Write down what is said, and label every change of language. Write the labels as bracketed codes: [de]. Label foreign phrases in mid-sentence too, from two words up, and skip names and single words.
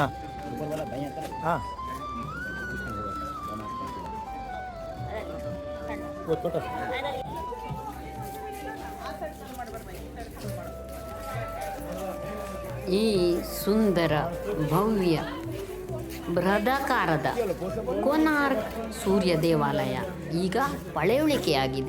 [hi] हाँ ऊपर वाला बाइयां तरफ हाँ वो छोटा [kn] ಈ ಸುಂದರ ಭವ್ಯ ಬೃಹದಾಕಾರದ ಕೋನಾರ್ಕ್ ಸೂರ್ಯ ದೇವಾಲಯ ಈಗ ಪಳೆಯುಳಿಕೆಯಾಗಿದೆ.